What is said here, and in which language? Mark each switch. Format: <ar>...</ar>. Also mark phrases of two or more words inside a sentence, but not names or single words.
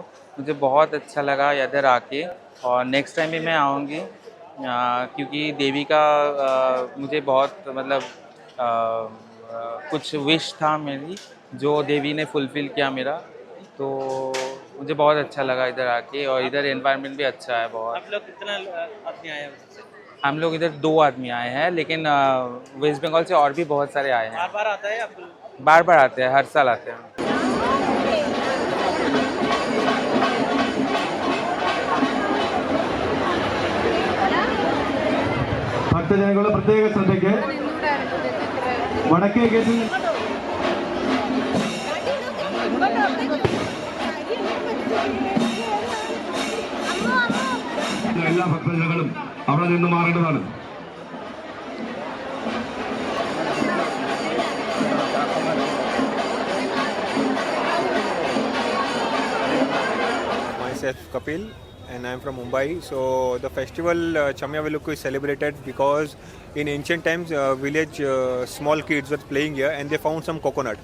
<hi>मुझे बहुत अच्छा लगा इधर आके, और</hi> <en>next time</en> <hi>भी मैं आऊँगी क्योंकि देवी का मुझे बहुत मतलब कुछ विश था मेरी, जो देवी ने फुलफ़िल किया मेरा। तो मुझे बहुत अच्छा लगा इधर आके, और इधर एनवायरनमेंट भी अच्छा है बहुत। आप लोग कितना आदमी आए हैं उधर से? हम लोग इधर 2 आदमी आए हैं, लेकिन वेस्ट बंगाल से और भी बहुत सारे आए हैं। बार बार आता है आप? बार-बार आते हैं, हर साल आते हैं।</hi> <ml>ഭക്തജനങ്ങളുടെ പ്രത്യേക ശ്രദ്ധയ്ക്ക് വടക്കേ ഗേറ്റിൽ എല്ലാ ഭക്തജനങ്ങളും അവിടെ നിന്ന് മാറേണ്ടതാണ്.</ml> <en>Myself Kapil, and I am from Mumbai. So the festival Chamayavilukku is celebrated because in ancient times village small kids were playing here and they found some coconut.</en>